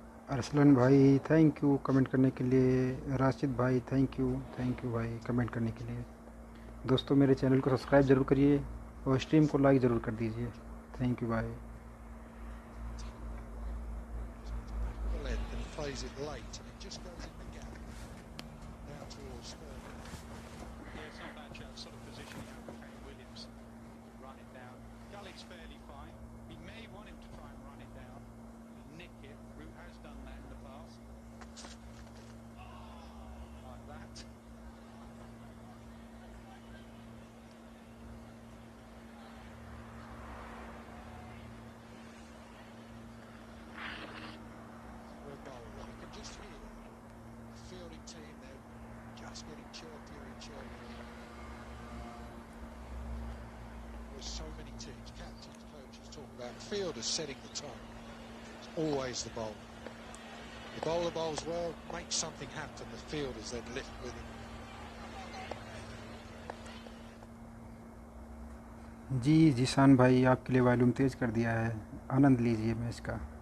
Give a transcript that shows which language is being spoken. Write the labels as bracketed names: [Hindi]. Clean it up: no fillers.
[Hindi] अरसलन भाई thank you comment करने के लिए। राशिद भाई थैंक यू भाई कमेंट करने के लिए। दोस्तों मेरे चैनल को सब्सक्राइब ज़रूर करिए और स्ट्रीम को लाइक ज़रूर कर दीजिए। थैंक यू भाई। [English] length and plays it late, and it just goes in the gap down towards third. Yeah, it's not bad shot, sort of position now for Kane Williams. Run it down. Gully's fairly fine. He may want him to try and run it down. Nick it. Root has done that in the past. Like that. For a bowler, you can just hear the fielding team, they're just getting chirpier and chirpier. There's so many teams, captains, coaches talk about fielders setting the tone. It's always the bowler. The bowler bowls well, makes something happen, the fielders then lift with him. [Hindi] जी जीशान भाई आपके लिए volume तेज़ कर दिया है, आनंद लीजिए match का।